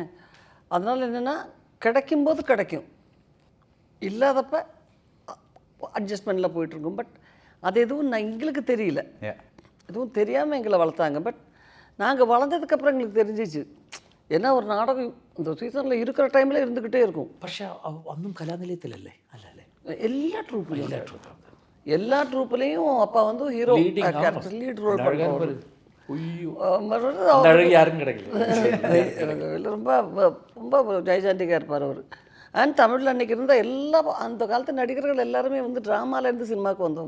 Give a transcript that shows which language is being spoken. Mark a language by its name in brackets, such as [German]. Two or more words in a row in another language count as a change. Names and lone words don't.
[Tamil] அதனால் என்னென்னா கிடைக்கும்போது கிடைக்கும், இல்லாதப்ப அட்ஜஸ்ட்மெண்ட்டில் போயிட்டுருக்கும். பட் அது எதுவும் எங்களுக்கு தெரியல, எதுவும் தெரியாமல் எங்களை வளர்த்தாங்க. பட் நாங்கள் வளர்ந்ததுக்கப்புறம் எங்களுக்கு தெரிஞ்சிச்சு. ஏன்னா ஒரு நாடகம் இந்த சீசனில் இருக்கிற டைமில் இருந்துக்கிட்டே இருக்கும். [Malayalam] പക്ഷേ ഒന്നും കലാനിലയത്തിലല്ലേ? അല്ലല്ലേ, [Tamil] எல்லா ட்ரூப்லேயும் அப்பா வந்து ஹீரோ கேரக்டர் லீட் ரோல் பண்ணுவார். யாரும் கிடைக்கல, ரொம்ப ரொம்ப ஜெய்சாண்டிக்காக இருப்பார் அவர். அண்ட் தமிழில் அன்றைக்கி இருந்த எல்லா அந்த காலத்து நடிகர்கள் எல்லாருமே வந்து ட்ராமாலேருந்து சினிமாவுக்கு வந்தவங்க.